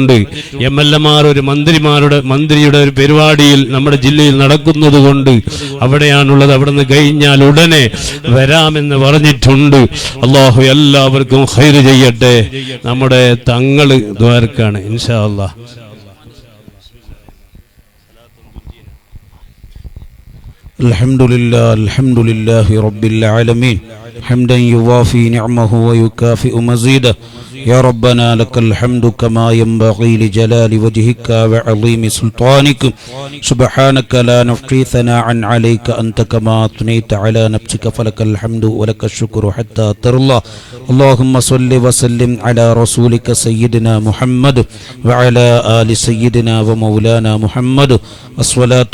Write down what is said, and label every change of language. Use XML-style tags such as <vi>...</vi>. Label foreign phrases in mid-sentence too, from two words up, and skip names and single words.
<ml>MLA-മാർ ഒരു മന്ത്രിയുടെ ഒരു പരിപാടിയിൽ നമ്മുടെ ജില്ലയിൽ നടക്കുന്നത് കൊണ്ട് അവിടെയാണുള്ളത്. അവിടെ നിന്ന് കഴിഞ്ഞാൽ ഉടനെ വരാമെന്ന് പറഞ്ഞിട്ടുണ്ട്. അല്ലാഹു എല്ലാവർക്കും ഖൈർ ചെയ്യട്ടെ. നമ്മുടെ തങ്ങൾ ദ്വാരക്കാണ്</ml> <ar>إن شاء الله. الحمد لله رب العالمين حمدا يوافي نعمه ويكافئ مزيده يا ربنا لك الحمد كما ينبغي لجلال وجهك وعظيم سلطانك سبحانك لا نحصي ثناء عليك أنت كما أثنيت على نفسك فلك الحمد ولك الشكر حتى ترضى اللهم صل وسلم على رسولك سيدنا محمد وعلى آل سيدنا ومولانا محمد الصلاة</ar>